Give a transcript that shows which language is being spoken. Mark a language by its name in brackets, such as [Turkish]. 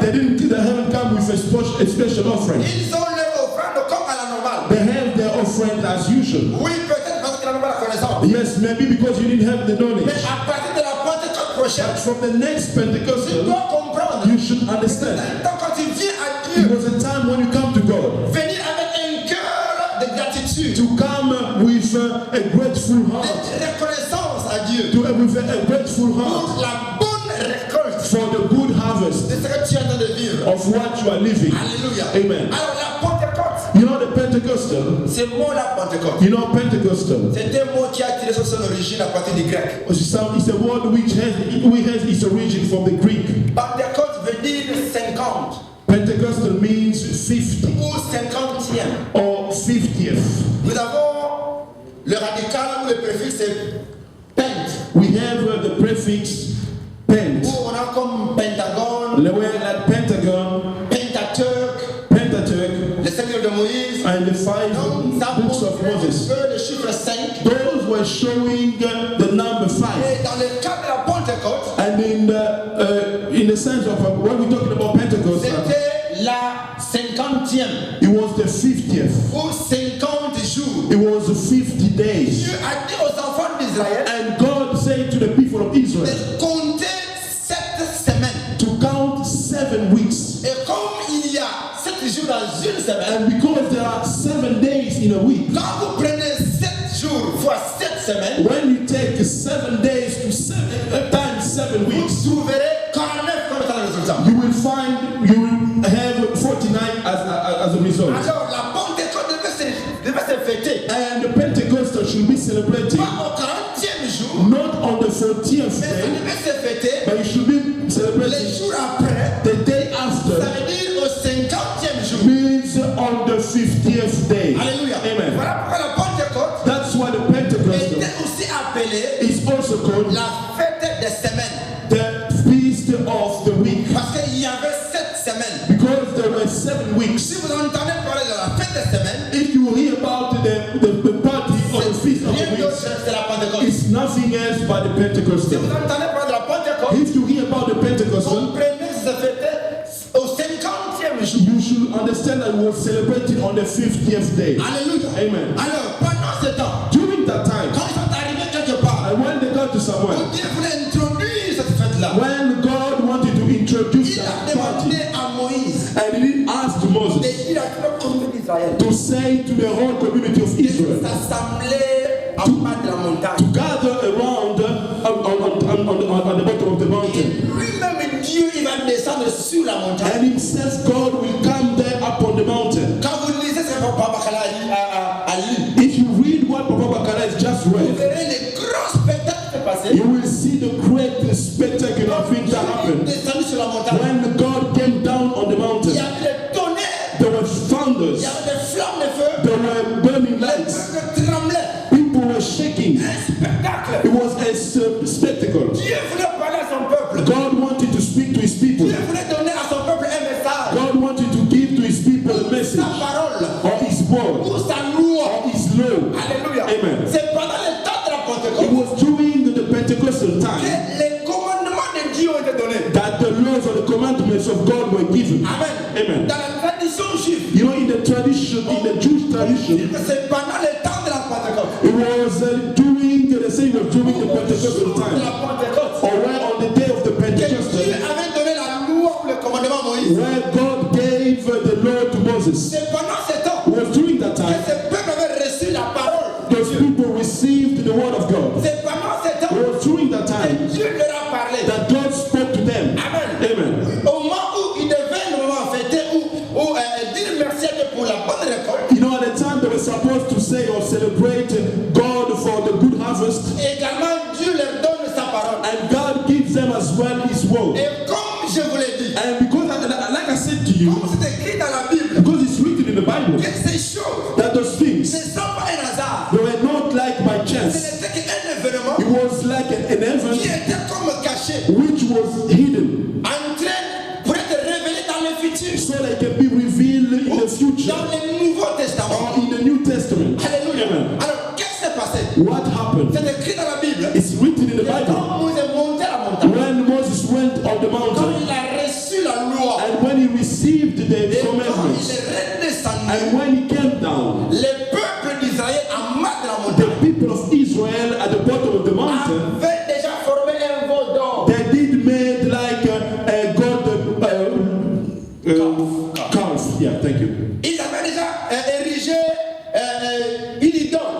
[English] they haven't come with a special offering. [French] Ils ont leur offrande comme à la normale. [English] They have their offering as usual. [French] Oui, peut-être parce qu'ils n'ont pas la connaissance. [English] Yes, maybe because you didn't have the knowledge. [French] Mais à partir de la Pentecôte prochaine, [English] But from the next [French] tu [English] Pentecostal, [French] dois comprendre. [English] you should understand. [French] Donc quand tu viens à [English] It was a time when you come to God [French] venir avec un cœur de gratitude, [English] to come with a grateful [French] de [English] heart, [French] reconnaissance à Dieu [English] with a grateful [French] pour [English] heart [French] la bonne récolte [English] for the good harvest [French] de ce que tu es en train de vivre. [English] of what you are living. [French] Alléluia. [English] Amen. [French] Alors la Pentecôte, [English] You know the Pentecostal, [French] ce mot-là Pentecôte, [English] you know Pentecostal, [French] c'est un mot qui a tiré son origine à partir du grec. [English] it's a word which has its origin from the Greek. [French] Pentecôte veut dire 50 [English] Pentecostal means 50 [French] ou 50e. [English] or 50th. [French] Nous avons le radical ou le préfixe pent, [English] We have the prefix pent. [French] où on a comme pentagone, [English] The way like Pentagon, [French] Pentateuch, [English] Pentateuch, [French] les 5 livres de Moïse. [English] and the 5 [French] Donc, ça [English] books of [French] montrait un [English] Moses. [French] peu le chiffre 5. [English] Those were showing the number 5. [French] Et dans le cas de la Pentecôte, [English] And in the sense of when we're talking about Pentecost, [French] c'était la 50e [English] it was the 50th. [French] ou 50 jours. [English] It was 50 days. [French] Dieu a dit aux enfants d'Israël [English] And God said to the people of Israel [French] de compter 7 semaines. [English] to count 7 weeks. [French] Et comme il y a 7 jours dans une semaine, [English] And because there are 7 days in a week, [French] quand vous prenez 7 jours fois 7 semaines, [English] when you take 7 days to 7 times 7 [French] vous [English] weeks, [French] trouverez 49 comme étant le résultat. [English] you will have 49 as a result. [French] Alors la Pentecôte devait se fêter. [English] And the Pentecost should be celebrated [French] Pas au 40e jour, [English] not on the 40th [French] mais ça [English] day, [French] devait se fêter [English] but it should be [French] les [English] celebrated [French] jours après. [English] the day [French] Ça [English] after, [French] veut dire au 50e jour. [English] means on the 50th day. [French] Alléluia. [English] Amen. [French] Voilà pourquoi la Pentecôte [English] That's why the Pentecost [French] était aussi appelée [English] is also called [French] la fête des semaines. [English] the feast of the week, [French] Parce qu'il y avait 7 semaines. [English] because there were 7 weeks. [French] Si vous entendez parler de la fête des semaines, [English] If you hear about the party or the feast of [French] rien [English] the [French] d'autre [English] weeks, [French] c'est la Pentecôte. [English] it's nothing else but the [French] Si [English] Pentecost. [French] vous entendez parler de la Pentecôte, [English] If you hear about the Pentecost, [French] comprenez que ça fêtait au 50e jour. [English] you should understand that it was celebrated on the 50th day. [French] Alléluia. [English] Amen. [French] Alors, pendant ce temps, [English] During that time, [French] quand ils sont arrivés quelque part, [English] and when they got to somewhere, [French] Dieu voulait introduire cette fête-là. [English] when God wanted to introduce [French] Il a [English] that party, [French] demandé à Moïse [English] and he didn't ask Moses [French] de dire à toute la communauté d'Israël [English] to say to the whole community of [French] de [English] Israel [French] s'assembler en bas de la [English] to [French] montagne. [English] gather around on the bottom of the [French] Et [English] mountain. [French] lui-même, Dieu, il va descendre sur la montagne. [English] And himself, God will come there up on the mountain. [French] Quand vous lisez ce que Papa Bakala a lu, [English] If you read what Papa Bakala has just [French] vous [English] read, [French] verrez les grands spectacles se passer. [English] you will see the great spectacular thing that [French] Il [English] happened. [French] est descendu sur la montagne. [English] When God came down on the [French] Il y [English] mountain, [French] avait des tonnerres, [English] there were [French] il [English] thunders, [French] y avait des flammes de feu, [English] there were burning [French] les [English] lights, [French] peuples tremblaient. [English] people were shaking. [French] Un spectacle. [English] It was a spectacle. [French] Dieu voulait parler à son peuple. [English] God wanted to speak to his people. [French] Dieu voulait donner à son peuple un message. [English] God wanted to give to his people a message, [French] Sa parole, [English] or his word, [French] ou sa loi. [English] or his law. [French] Alléluia. [English] Amen. [French] C'est pendant le temps de la [English] It [French] Pentecôte [English] was during the Pentecostal [French] que [English] time [French] les commandements de Dieu ont été donnés. [English] that the laws or the commandments of God were given. [French] Amen. [English] Amen. [French] Dans la tradition juive, [English] You know, in the tradition, in the Jewish tradition, [French] c'est pendant le temps de la Pentecôte. [English] it was during, they say it was during the Pentecostal [French] De [English] time, [French] la Pentecôte. [English] or where on the day of the [French] Que Dieu [English] Pentecostal, [French] avait donné la loi ou le commandement à Moïse. [English] where God gave the law to Moses. [French] C'est pendant ce temps [English] It was during that [French] que [English] time [French] ce peuple avait reçu la parole. [English] those people received the word of God. [French] C'est pendant ce temps [English] It was during that [French] que [English] time [French] Dieu leur a parlé. [English] that God spoke to them. [French] Amen. [English] Amen. [French] Au moment où il devait le moment fêter ou dire merci à Dieu pour la bonne récolte, [English] You know, at the time they were supposed to say or celebrate God for the good harvest, [French] également Dieu leur donne sa parole. [English] and God gives them as well His word. [French] Et comme je vous l'ai dit, [English] And because, like I said to you, [French] comme c'est écrit dans la Bible, [English] because it's written in the Bible, [French] que ces choses [English] that those [French] ne [English] things, [French] sont pas un hasard. [English] they were not like by [French] Ce [English] chance. [French] n'était qu'un événement [English] It was like an [French] qui [English] event [French] était comme caché, [English] which was hidden, [French] en train pour être révélé dans le futur, [English] so that it can be revealed in the future [French] dans le Nouveau Testament. [English] or in the New Testament. [French] Alléluia. [English] Amen. [French] Alors, qu'est-ce qui s'est passé? [English] What happened? [French] C'est écrit dans la Bible. [English] It's written in the Bible. [French] Quand Moïse est monté à la montagne, [English] When Moses went on the [French] quand [English] mountain, [French] il a reçu la loi, [English] and when he received [French] et [English] the [French] quand il [English] commandments, [French] est redescendu, [English] and when he came down, [French] les peuples d'Israël en bas de la [English] the [French] montagne [English] people of Israel at the bottom of the mountain, [French] avaient déjà formé un veau d'or. [English] they did made like a god calf. Yeah, thank you. [French] Ils avaient déjà érigé une idole